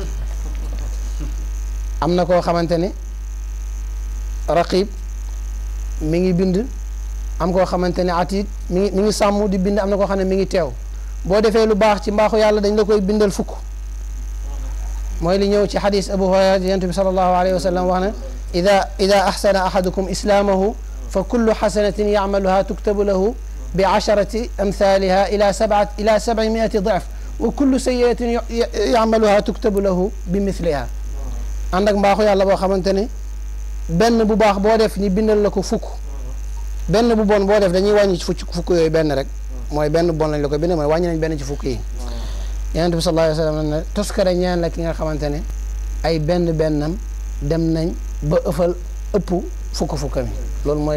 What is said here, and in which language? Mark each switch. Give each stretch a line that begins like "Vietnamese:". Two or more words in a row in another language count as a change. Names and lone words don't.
Wolof: am na koo xamante ne raqib mi ngi bind am koo xamante ne atid mi ngi sàmm di bind am na koo xam ne mi ngi teew boo defee lu baax ci mbaaxu yàlla dañ la koy bindal fukk mooy li ñëw ci xadis Abu Hurayra yonent bi
Arabic: صلى الله عليه وسلم
Wolof: wax
Arabic: na إذا أحسن أحدكم إسلامه فكل حسنة يعملها تكتب له بعشر أمثالها إلى سبعمائة ضعف وكل سيئة يعملها تكتب له بمثلها
Wolof: ànd ak mbaaxu yàlla boo xamante ne benn bu baax boo def ñi bindal la ko fukk benn bu bon boo def dañuy wàññi ci fukk yooyu benn rek mooy benn bon lañ la ko bind mooy wàññi nañ benn ci fukk yi yonent bi
Arabic: صلى الله عليه وسلم
Wolof: ne toskare ñaan la ki nga xamante ne ay bennam dem nañ ba ëpp fukk-fukka mi loolu mooy